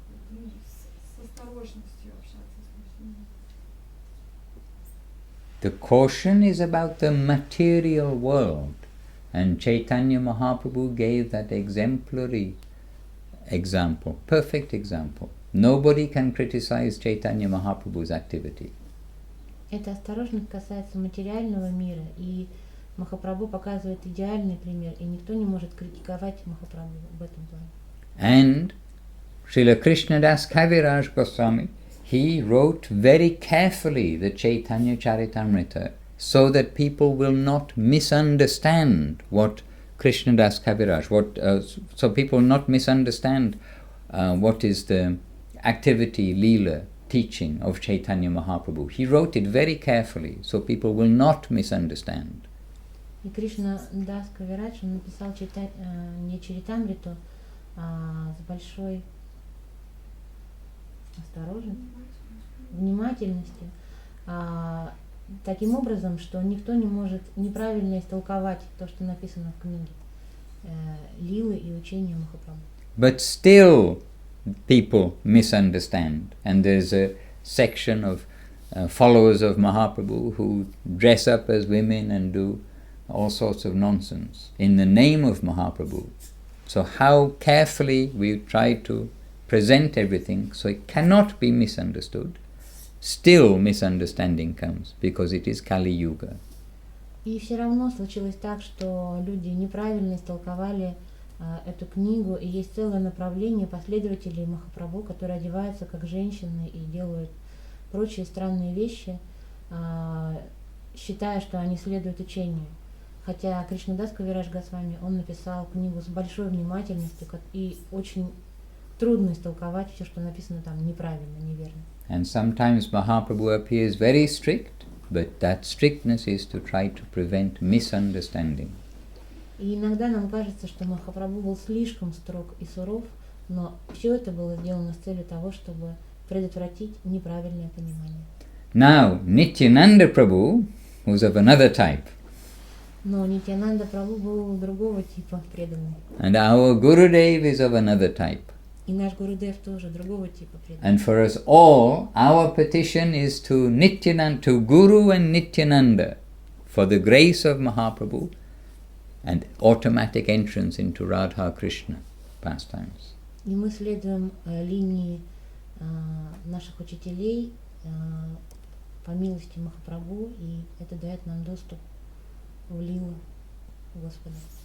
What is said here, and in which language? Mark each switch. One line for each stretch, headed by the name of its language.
Russian: С осторожностью общаться с мужчинами.
English: The caution is about the material world, and Chaitanya Mahaprabhu gave that exemplary example, perfect example. Nobody can criticize Chaitanya Mahaprabhu's activity.
Russian: Эта осторожность касается материального мира, и Махапрабху показывает идеальный пример, и никто не может критиковать Махапрабху в этом плане.
English: And Srila Krishnadas Kaviraj Goswami, he wrote very carefully the Chaitanya Charitamrita so that people will not misunderstand what Krishnadas Kaviraj, so people will not misunderstand what is the activity, lila, teaching of Chaitanya Mahaprabhu. He wrote it very carefully so people will not misunderstand.
Russian: И Кришна Дас Кавирадж, он написал не Чаритамриту, а с большой осторожностью, внимательностью, таким образом, что никто не может неправильно истолковать то, что написано в книге Лилы и учения Махапрабху.
English: But still people misunderstand, and there's a section of followers of Mahaprabhu who dress up as women and do all sorts of nonsense in the name of Mahaprabhu. So how carefully we try to present everything so it cannot be misunderstood, still misunderstanding comes because it is Kali Yuga.
Russian: И все равно случилось так, что люди неправильно истолковали эту книгу, и есть целое направление последователей Махапрабху, которые одеваются как женщины и делают прочие странные вещи, считая, что они следуют учению. Хотя Кришнадас Кавирадж Госвами, он написал книгу с большой внимательностью, и очень трудно истолковать все, что написано там неправильно, неверно.
English: And sometimes Mahaprabhu appears very strict, but that strictness is to try to prevent misunderstanding.
Russian: И иногда нам кажется, что Махапрабху был слишком строг и суров, но все это было сделано с целью того, чтобы предотвратить неправильное понимание.
English: Now, Nityananda Prabhu was of another type.
Russian: Но Нитьянанда Прабху был другого типа преданный.
English: And our Gurudev is of another type.
Russian: И наш Гурудев тоже другого типа преданный.
English: And for us all, our petition is to Nityananda, to Guru and Nityananda, for the grace of Mahaprabhu and automatic entrance into Radha Krishna pastimes.
Russian: И мы следуем линии наших учителей по милости Махапрабху, и это дает нам доступ в лилу Господа.